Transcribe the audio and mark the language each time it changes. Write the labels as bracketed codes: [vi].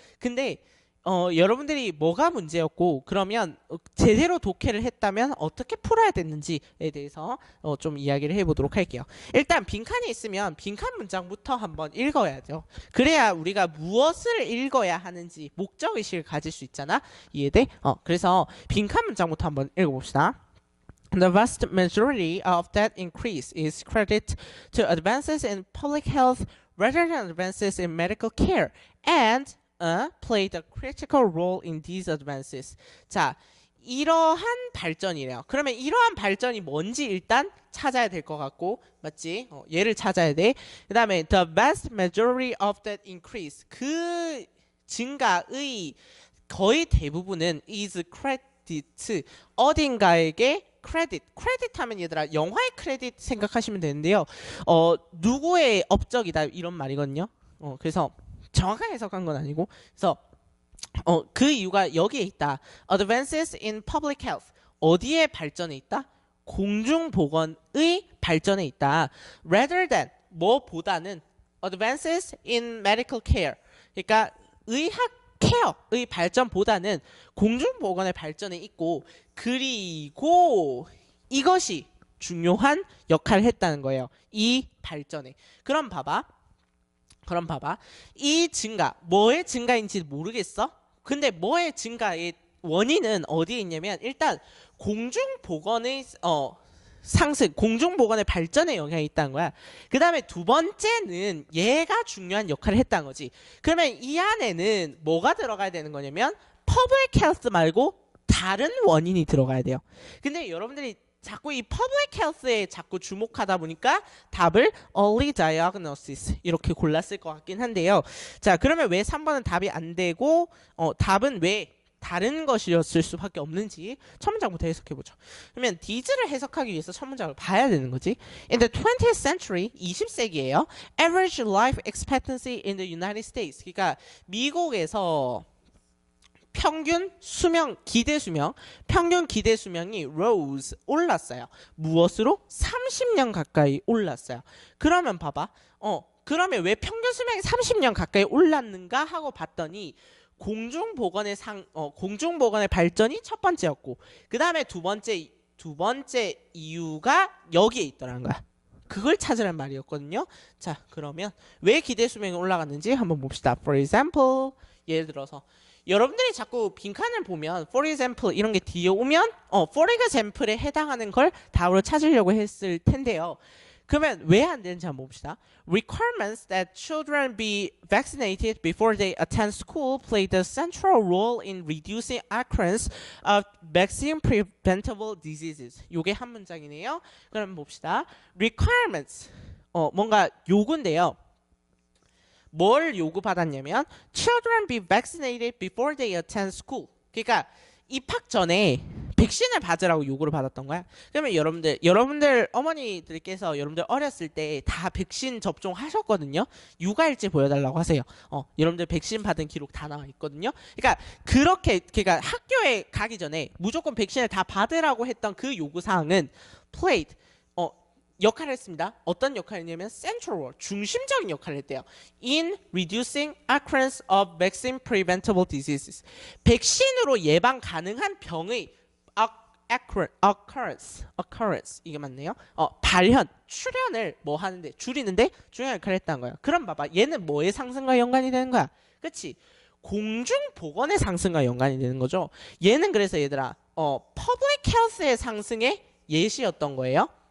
[ko] 근데 여러분들이 뭐가 문제였고 그러면 제대로 독해를 했다면 어떻게 풀어야 됐는지에 대해서 좀 이야기를 해보도록 할게요. 일단 빈칸이 있으면 빈칸 문장부터 한번 읽어야죠. 그래야 우리가 무엇을 읽어야 하는지 목적의식을 가질 수 있잖아. 이해돼? 그래서 빈칸 문장부터 한번 읽어봅시다. [en] The vast majority of that increase is credited to advances in public health rather than advances in medical care and played a critical role in these advances. [ko] 자, 이러한 발전이래요. 그러면 이러한 발전이 뭔지 일단 찾아야 될 것 같고, 맞지? 얘를 찾아야 돼. 그 다음에 [en] the vast majority of that increase. [ko] 그 증가의 거의 대부분은 [en] is credited. [ko] 어딘가에게 크레딧 하면 얘들아 영화의 크레딧 생각하시면 되는데요. 누구의 업적이다 이런 말이거든요. 그래서 정확하게 해석한 건 아니고 그래서 그 이유가 여기에 있다. [en] Advances in public health. [ko] 어디에 발전에 있다? 공중보건의 발전에 있다. [en] Rather than [ko] 뭐보다는 [en] advances in medical care. [ko] 그러니까 의학 케어의 발전보다는 공중보건의 발전에 있고 그리고 이것이 중요한 역할을 했다는 거예요. 이 발전에. 그럼 봐봐. 이 증가, 뭐의 증가인지 모르겠어? 근데 뭐의 증가의 원인은 어디에 있냐면 일단 공중보건의 상승, 공중보건의 발전에 영향이 있다는 거야. 그 다음에 두 번째는 얘가 중요한 역할을 했다는 거지. 그러면 이 안에는 뭐가 들어가야 되는 거냐면 public health 말고 다른 원인이 들어가야 돼요. 근데 여러분들이 자꾸 이 public health에 자꾸 주목하다 보니까 답을 early diagnosis 이렇게 골랐을 것 같긴 한데요. 자, 그러면 왜 3번은 답이 안 되고 답은 왜 다른 것이었을 수밖에 없는지 첫 문장부터 해석해보죠. 그러면 these를 해석하기 위해서 첫 문장을 봐야 되는 거지. [en] In the 20th century, [ko] 20세기에요. [en] Average life expectancy in the United States. [ko] 그러니까 미국에서 평균 기대 수명이 rose, 올랐어요. 무엇으로? 30년 가까이 올랐어요. 그러면 봐봐. 그러면 왜 평균 수명이 30년 가까이 올랐는가 하고 봤더니 공중보건의 발전이 첫 번째였고 그 다음에 두 번째 이유가 여기에 있더라는 거야. 그걸 찾으란 말이었거든요. 자, 그러면 왜 기대 수명이 올라갔는지 한번 봅시다. [en] For example, [ko] 예를 들어서 여러분들이 자꾸 빈칸을 보면 for example 이런 게 뒤에 오면 for example에 해당하는 걸 답으로 찾으려고 했을 텐데요. 그러면 왜 안 되는지 한번 봅시다. [en] Requirements that children be vaccinated before they attend school played a central role in reducing occurrence of vaccine preventable diseases. [ko] 요게 한 문장이네요. 그럼 봅시다. Requirements. 뭔가 요구인데요. 뭘 요구받았냐면 [en] children be vaccinated before they attend school. [ko] 그러니까 입학 전에 백신을 받으라고 요구를 받았던 거야. 그러면 여러분들 어머니들께서 여러분들 어렸을 때 다 백신 접종하셨거든요. 육아일지 보여달라고 하세요. 여러분들 백신 받은 기록 다 나와 있거든요. 그러니까 학교에 가기 전에 무조건 백신을 다 받으라고 했던 그 요구 사항은 played 역할을 했습니다. 어떤 역할이냐면 [en] central role, [ko] 중심적인 역할을 했대요. [en] In reducing occurrence of vaccine preventable diseases. [ko] 백신으로 예방 가능한 병의 occurrence 이게 맞네요. 출현을 뭐 하는데 줄이는데 중요한 역할을 했다는 거야. 그럼 봐봐, 얘는 뭐의 상승과 연관이 되는 거야? 그치? 공중보건의 상승과 연관이 되는 거죠. 얘는 그래서 얘들아 public health의 상승의 예시였던 거예요.